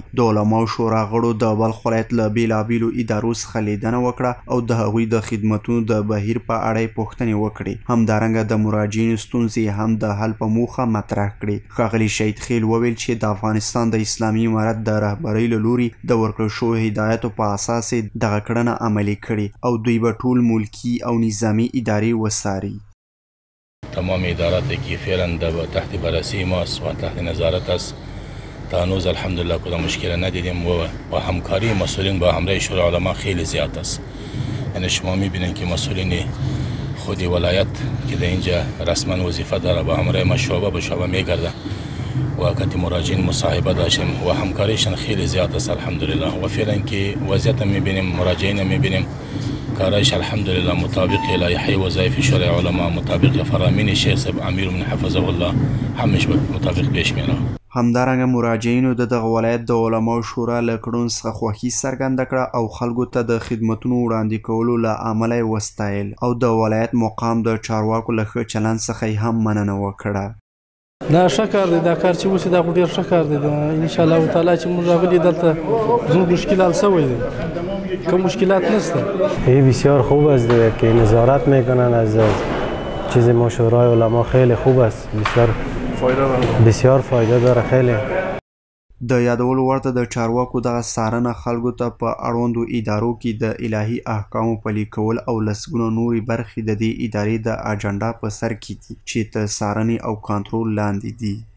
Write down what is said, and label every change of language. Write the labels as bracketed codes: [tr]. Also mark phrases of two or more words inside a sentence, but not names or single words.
[ps] د علماو شورا غړو د بلخ ولایت له بېلابېلو ادارو څخه لیدنه وکړه او د هغوی د خدمتونو د بهیر په اړه یې پوښتنې وکړې. همدارنګه د مراجعینو ستونزې هم د حل په موخه مطرح کړې. ښاغلي شهید خیل وویل چې د افغانستان د اسلامي امارت د رهبرۍ له لوري د ورکړل شویو هدایاتو په اساس یې دغه کړنه عملي کړې او دوی به ټول ملکي او نظامی اداري وساري. [fa] تمام ادارات که فعلا تحت بررسی ماست و تحت نظارت است تا هنوز الحمدلله کدام مشکل ندیدیم و با همکاری مسئولین با همراه شورای علما خیلی زیاد است. یعنی شما میبینید که مسئولین خود ولایت که در اینجا رسما وظیفه داره با همراه ما شعبه به شعبه میگرده و کتی مراجعین مصاحبه داشتیم و همکاریشان خیلی زیاد است الحمدلله و فعلا که وضعیت میبینیم مراجعین میبینیم کارش الحمدلله مطابق لایحه وظایف شورای علما مطابق فرامین شیخ صاحب امیر من [ar] حفظه الله [fa] همش مطابق پیش میره. [ps] همدارنګه مراجعینو د دغه ولایت د علماو شورا له کړنو څخه خوښي څرګنده کړه او خلکو ته د خدمتونو وړاندې کولو له امله یې وستایل او د ولایت مقام د چارواکو له ښه چلند څخه یې هم مننه وکړه. دا ښه کار دی، دا کار چې وشي دا خو ډېر ښه کار دی. [ar] انشاءالله تعالی [ps] چې موږ راغلي دلته زموږ مشکل حل شوی دی، که مشکلات نسته. [fa] بسیار خوب است که نظارت میکنن از چیز ما شورای علما خیلی خوب است، بسیار فایده داره خیلی. [ps] د یادولو ورته د چارواکو دغه څارنه خلکو ته په اړوندو ادارو کې د الهي احکامو پلي کول او لسګونه نورې برخې د دې ادارې د اجنډا په سر کې دي چې تر څارنې او کنټرول لاندې دي.